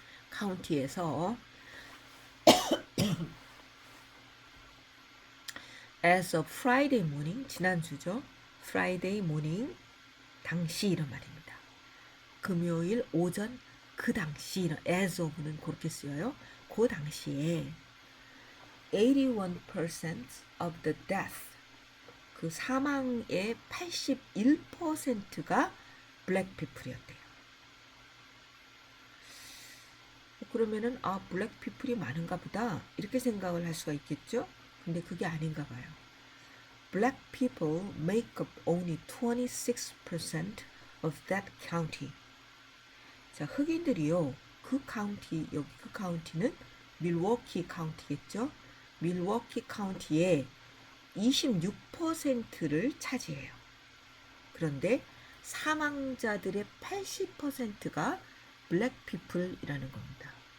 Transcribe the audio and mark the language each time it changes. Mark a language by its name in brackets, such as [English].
[Korean] 카운티에서 [English] as of Friday morning, [Korean] 지난주죠. [English] Friday morning, [Korean] 당시 이런 말입니다. 금요일 오전 그 당시, as of는 그렇게 쓰여요. 그 당시에 [English] 81% of the death, [Korean] 그 사망의 81%가 블랙 피플이었대요. 그러면은 블랙 피플이 많은가 보다 이렇게 생각을 할 수가 있겠죠. 근데 그게 아닌가 봐요. [English] Black people make up only 26% of that county. [Korean] 자, 흑인들이요. 그 카운티, 여기 그 카운티는 밀워키 카운티겠죠. 밀워키 카운티의 26%를 차지해요. 그런데 사망자들의 80%가 블랙 피플이라는 겁니다.